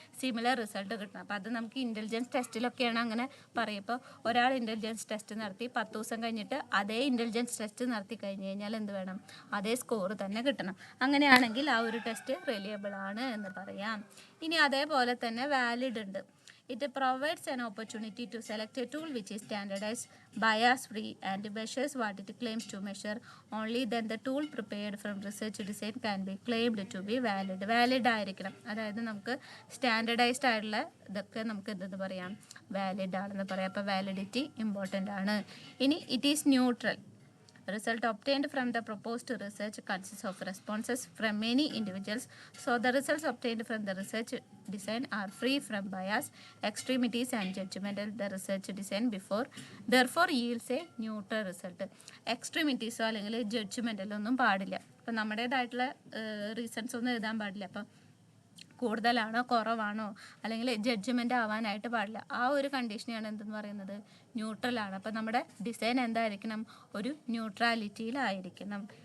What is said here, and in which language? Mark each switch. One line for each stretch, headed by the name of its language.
Malayalam: Similar result കിട്ടണം. അപ്പോൾ അത് നമുക്ക് ഇൻ്റലിജൻസ് ടെസ്റ്റിലൊക്കെയാണ് അങ്ങനെ പറയും. ഇപ്പോൾ ഒരാൾ ഇൻ്റലിജൻസ് ടെസ്റ്റ് നടത്തി 10 ദിവസം കഴിഞ്ഞിട്ട് അതേ ഇൻ്റലിജൻസ് ടെസ്റ്റ് നടത്തി കഴിഞ്ഞ് കഴിഞ്ഞാൽ എന്ത് വേണം? അതേ സ്കോർ തന്നെ കിട്ടണം. അങ്ങനെയാണെങ്കിൽ ആ ഒരു ടെസ്റ്റ് റിലയബിൾ ആണ് എന്ന് പറയാം. ഇനി അതേപോലെ തന്നെ വാലിഡ് ഉണ്ട്.
English: It provides an opportunity to select a tool which is standardized, bias-free, and measures what it claims to measure. Only then the tool prepared from research design can be claimed to be valid.
Malayalam: Valid ആയിരിക്കണം. അതായത് നമുക്ക് standardised ആയിട്ടുള്ള ഇതൊക്കെ നമുക്ക് എന്തെന്ന് പറയാം? Valid ആണെന്ന് പറയാം. അപ്പോൾ വാലിഡിറ്റി ഇമ്പോർട്ടൻ്റ് ആണ്. ഇനി it is neutral.
English: Result obtained from the proposed research consists of responses from many individuals, so the results obtained from the research design are free from bias, extremities and judgmental. The research design therefore yields a neutral result.
Malayalam: എക്സ്ട്രീമിറ്റീസോ അല്ലെങ്കിൽ ജഡ്ജ്മെൻ്റലോ ഒന്നും പാടില്ല. അപ്പം നമ്മുടേതായിട്ടുള്ള reasons ഒന്നും എഴുതാൻ പാടില്ല. അപ്പം കൂടുതലാണോ കുറവാണോ അല്ലെങ്കിൽ ജഡ്ജ്മെൻ്റ് ആവാനായിട്ട് പാടില്ല. ആ ഒരു കണ്ടീഷനെയാണ് എന്തെന്ന് പറയുന്നത്? ന്യൂട്രലാണ്. അപ്പോൾ നമ്മുടെ ഡിസൈൻ എന്തായിരിക്കണം? ഒരു ന്യൂട്രാലിറ്റിയിലായിരിക്കണം.